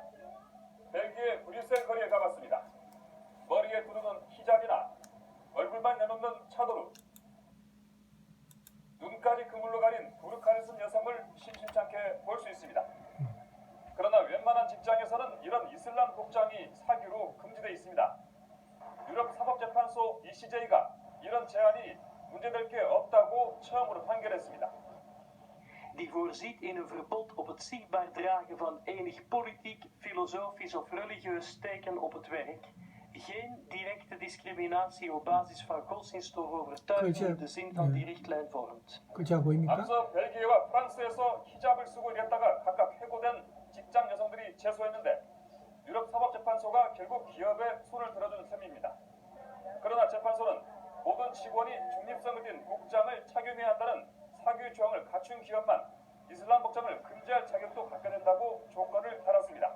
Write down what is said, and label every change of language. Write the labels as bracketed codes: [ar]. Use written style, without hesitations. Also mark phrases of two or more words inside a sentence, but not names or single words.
[ko] 벨기에 브뤼셀 거리에 가봤습니다. 머리에 두르는 히잡이나 얼굴만 내놓는 차도르, 눈까지 그물로 가린 부르카를 쓴 여성을 심심찮게 볼 수 있습니다. 그러나 웬만한 직장에서는 이런 이슬람 복장이 사규로 금지되어 있습니다. 유럽 사법재판소 ECJ가 이런 제안이 문제될 게 없다고 처음으로 판결했습니다. [nl] Die voorziet in een verbod op het zichtbaar dragen van enig politiek, filosofisch of religieus teken op het werk. Geen directe discriminatie op basis van godsdienst of overtuiging de zin van die richtlijn vormt. [ko] 글자 보입니까? 앞서 벨기에와 프랑스에서 히잡을 쓰고 일했다가 각각 해고된 직장 여성들이 제소했는데 유럽 사법재판소가 결국 기업에 손을 들어준 셈입니다. 그러나 재판소는 모든 직원이 중립성을 띤 복장을 착용해야 한다는 사규 조항을 갖춘 기업만 이슬람 복장을 금지할 자격도 갖게 된다고 조건을 달았습니다.